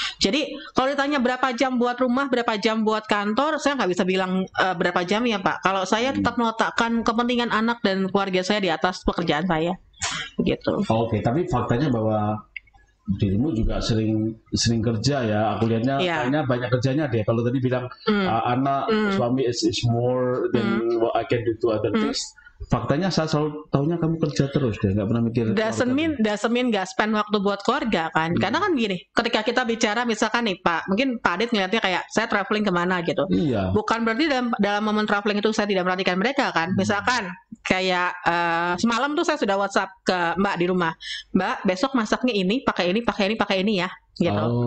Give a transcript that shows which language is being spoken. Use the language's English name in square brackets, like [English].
[Indonesian] Jadi kalau ditanya berapa jam buat rumah, berapa jam buat kantor, saya nggak bisa bilang berapa jam ya Pak. Kalau saya tetap meletakkan kepentingan anak dan keluarga saya di atas pekerjaan saya, gitu. Tapi faktanya bahwa dirimu juga sering kerja ya. Aku lihatnya kayaknya banyak kerjanya deh. [English] Kalau tadi bilang anak, suami is more than what I can do to other things. [Indonesian] Faktanya saya selalu tahunya kamu kerja terus deh, nggak pernah mikir. [English] Doesn't mean [Indonesian] nggak spend waktu buat keluarga kan? Karena kan gini, ketika kita bicara misalkan nih Pak, mungkin Pak Adit ngeliatnya kayak saya traveling kemana gitu. Bukan berarti dalam momen traveling itu saya tidak perhatikan mereka kan? Misalkan kayak semalam tuh saya sudah WhatsApp ke Mbak di rumah, Mbak besok masaknya ini, pakai ini ya, gitu.